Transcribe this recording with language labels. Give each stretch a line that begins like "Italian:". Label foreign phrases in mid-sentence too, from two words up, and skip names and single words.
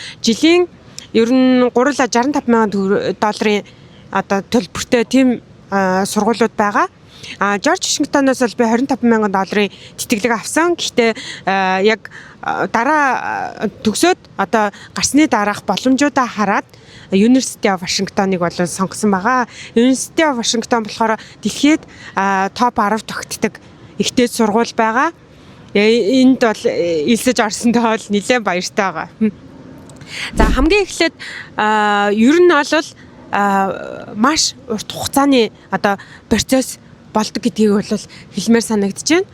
Mongolian: Жилийн ер нь гурлаа $65,000 одоо төлбөртэй тийм сургуулиуд байгаа. Жорж Вашингтоноос бол би $25,000 тэтгэлэг авсан. Гэхдээ яг дараа төгсөөд одоо гарсны дараах боломжуудаа хараад University of Washington-ыг бол сонгосон байгаа. University of Washington болохоор дэлхийд топ 10 тогтдог ихтэй сургууль байгаа. Энд бол элсэж орсондоо бол нэлээд баяртай байгаа. За хамгийн эхлээд ер нь бол маш урт хугацааны одоо процесс болдог гэдгийг бол хэлмээр санагдаж байна.